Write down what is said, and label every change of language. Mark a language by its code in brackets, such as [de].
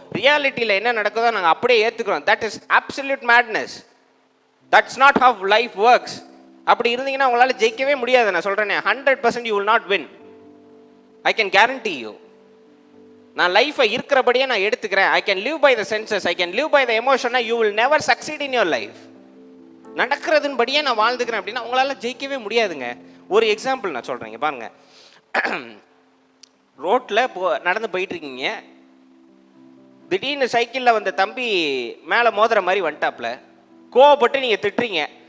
[ta] ரியாலிட்டியில் என்ன நடக்குதோ நாங்கள் அப்படியே ஏற்றுக்கிறோம். [en] that is absolute madness. that's not how life works. [ta] அப்படி இருந்தீங்கன்னா உங்களால் ஜெயிக்கவே முடியாது. நான் சொல்கிறேனே 100% [en] you will not win. I can guarantee you. [ta] நான் லைஃப்பை இருக்கிறபடியே நான் எடுத்துக்கிறேன். [en] I can live by the senses, I can live by the emotion. you will never succeed in your life. [ta] நடக்கிறதுன் படியே நான் வாழ்ந்துக்கிறேன் அப்படின்னா உங்களால் ஜெயிக்கவே முடியாதுங்க. ஒரு எக்ஸாம்பிள் நான் சொல்கிறேங்க பாருங்க. ரோட்டில் நடந்து போயிட்டுருக்கீங்க, திடீர்னு சைக்கிளில் வந்த தம்பி மேலே மோதுற மாதிரி வந்துட்டாப்புல. கோவப்பட்டு நீங்கள் திட்டுறீங்க.